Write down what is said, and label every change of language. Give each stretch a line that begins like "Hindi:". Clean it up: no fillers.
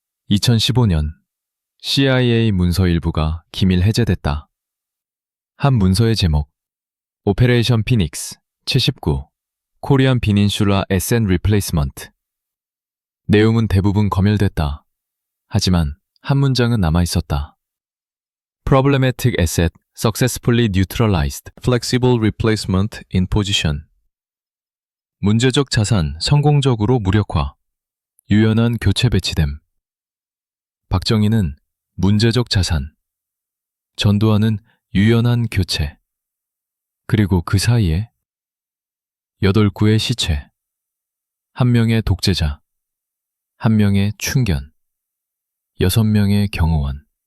Korean: 2015년 CIA 문서 일부가 기밀 해제됐다. 한 문서의 제목 오페레이션 피닉스 79 코리안 비닌슐라 에센 리플레이스먼트. 내용은 대부분 검열됐다. 하지만 한 문장은 남아있었다.
English: Problematic asset successfully neutralized. Flexible replacement in position.
Korean: 문제적 자산 성공적으로 무력화. 유연한 교체 배치됨. 박정희는 문제적 자산, 전두환은 유연한 교체. 그리고 그 사이에 8구의 시체, 1명의 독재자, 1명의 충견, 6명의 경호원.